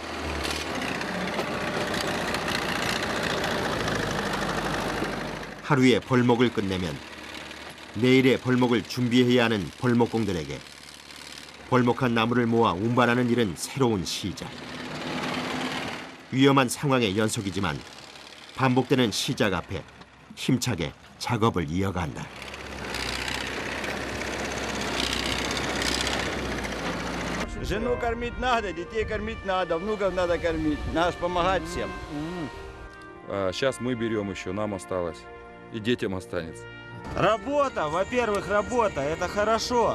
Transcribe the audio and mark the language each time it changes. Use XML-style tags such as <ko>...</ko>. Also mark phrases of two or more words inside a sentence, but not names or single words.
<ko>하루의 벌목을 끝내면 내일의 벌목을 준비해야 하는 벌목공들에게 벌목한 나무를 모아 운반하는 일은 새로운 시작. 위험한 상황의 연속이지만 반복되는 시작 앞에 힘차게 작업을 이어간다.</ko> <ru>Жену кормить надо, детей кормить надо, внуков надо кормить. Надо помогать всем. Сейчас мы берем еще, нам осталось. И детям останется. Работа, во-первых, работа, это хорошо.</ru>